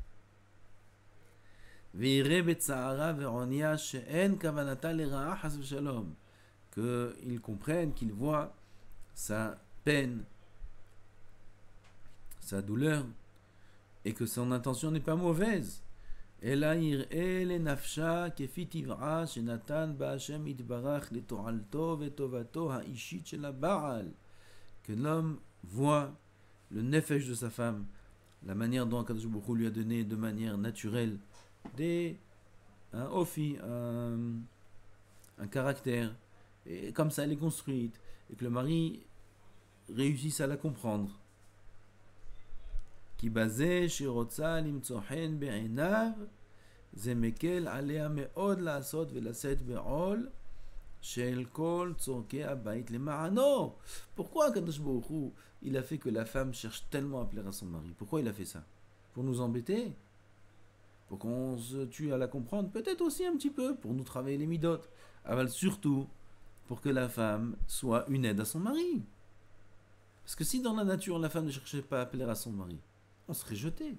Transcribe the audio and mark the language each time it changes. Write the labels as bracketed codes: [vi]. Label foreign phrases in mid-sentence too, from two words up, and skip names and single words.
[fr] Qu'ils comprennent, qu'ils voient sa peine, sa douleur, et que son intention n'est pas mauvaise. [he] אלא יראה לנפשה כפי טבעה שנתן בה השם יתברך לתועלתו וטובתו האישית של הבעל. [fr] Que l'homme voit le nefesh de sa femme, la manière dont [he] הקדוש ברוך הוא [fr] lui a donné de manière naturelle un ofi, un caractère, et comme ça elle est construite, et que le mari réussisse à la comprendre. [he] כי בזה שרוצה למצוא חן בעיניו, זה מקל עליה מאוד לעשות ולשאת בעול של כל צורכי הבית למענו. [fr] Pourquoi [he] קדוש ברוך הוא, [fr] il a fait que la femme cherche tellement à plaire à son mari? Pourquoi il a fait ça? Pour nous embêter? Pour qu'on se tue à la comprendre? Peut-être aussi un petit peu, pour nous travailler les midotes. Mais surtout, pour que la femme soit une aide à son mari. Parce que si dans la nature, la femme ne cherchait pas à plaire à son mari, on serait jeté.